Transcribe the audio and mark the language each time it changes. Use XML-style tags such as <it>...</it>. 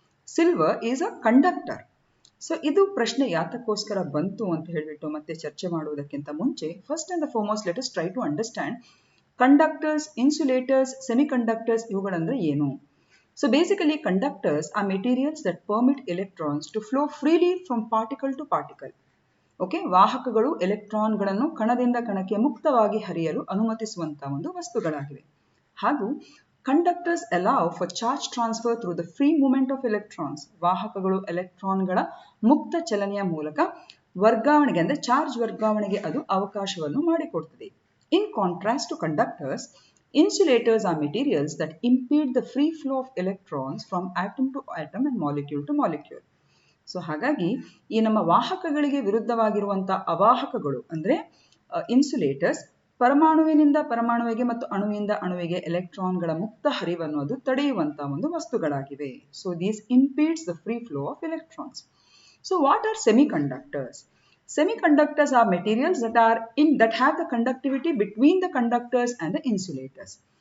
<en>Silver is a conductor. So</en> <kn>ಇದು ಪ್ರಶ್ನೆ ಯಾತಕ್ಕೋಸ್ಕರ ಬಂತು ಅಂತ ಹೇಳಿಬಿಟ್ಟು ಮತ್ತೆ ಚರ್ಚೆ ಮಾಡುವುದಕ್ಕಿಂತ ಮುಂಚೆ</kn> <en>first and foremost let us try to understand conductors, insulators, semiconductors</en> <kn>ಇವುಗಳಂದ್ರೆ ಏನು.</kn> <en>So basically conductors are materials that permit electrons to flow freely from particle to particle.</en> <kn>Okay, ವಾಹಕಗಳು ಎಲೆಕ್ಟ್ರಾನ್ಗಳನ್ನು ಕಣದಿಂದ ಕಣಕ್ಕೆ ಮುಕ್ತವಾಗಿ ಹರಿಯಲು ಅನುಮತಿಸುವಂತಹ ಒಂದು ವಸ್ತುಗಳಾಗಿವೆ.</kn> <en>ಹಾಗೂ conductors allow for charge transfer through the free movement of electrons.</en> <kn>ವಾಹಕಗಳು ಎಲೆಕ್ಟ್ರಾನ್ಗಳ ಮುಕ್ತ ಚಲನೆಯ ಮೂಲಕ ವರ್ಗಾವಣೆಗೆ ಅಂದರೆ ಚಾರ್ಜ್ ವರ್ಗಾವಣೆಗೆ ಅದು ಅವಕಾಶವನ್ನು ಮಾಡಿಕೊಡ್ತದೆ.</kn> <en>In contrast to conductors, insulators are materials that impede the free flow of electrons from atom to atom and molecule to molecule.</en> <kn>So ಹಾಗಾಗಿ ಈ ನಮ್ಮ ವಾಹಕಗಳಿಗೆ ವಿರುದ್ಧವಾಗಿರುವಂತಹ ಅವಾಹಕಗಳು ಅಂದ್ರೆ ಇನ್ಸುಲೇಟರ್ಸ್ ಪರಮಾಣುವಿನಿಂದ ಪರಮಾಣುವಿಗೆ ಮತ್ತು ಅಣುವಿಂದ ಅಣುವಿಗೆ ಎಲೆಕ್ಟ್ರಾನ್ಗಳ ಮುಕ್ತ ಹರಿವನ್ನು ಅದು ತಡೆಯುವಂತಹ ಒಂದು ವಸ್ತುಗಳಾಗಿವೆ.</kn> <en>So these impedes the free flow of electrons. So what are semiconductors? Semiconductors are materials that have the conductivity between the conductors and the insulators.</en>